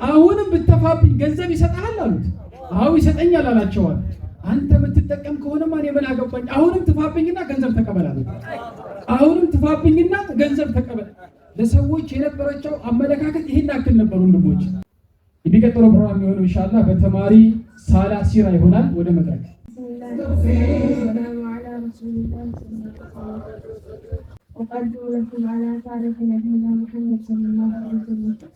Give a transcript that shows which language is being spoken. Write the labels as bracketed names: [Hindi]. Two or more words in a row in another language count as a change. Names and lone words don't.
[Amharic] አሁንም ብትተፋብኝ ገንዘብ ይሰጥሃል አሉት። አዎ ይሰጠኛል አላቸዋል። አንተ የምትጠቀም ከሆነማ እኔ ምን አገባኝ? አሁንም ትፋብኝና ገንዘብ ተቀበል አሉት። አሁንም ትፋብኝና ገንዘብ ተቀበል። ለሰዎች የነበረቸው አመለካከት ይሄን ያክል ነበር ወንድሞች። የሚቀጥለው ፕሮግራም የሚሆነው ኢንሻአላህ በተማሪ ሳላ ሲራ ይሆናል። ወደ መድረክ [Arabic] السلام على رسول الله صلى الله عليه وسلم. أقدم لكم على تاريخ نبينا محمد صلى الله عليه وسلم.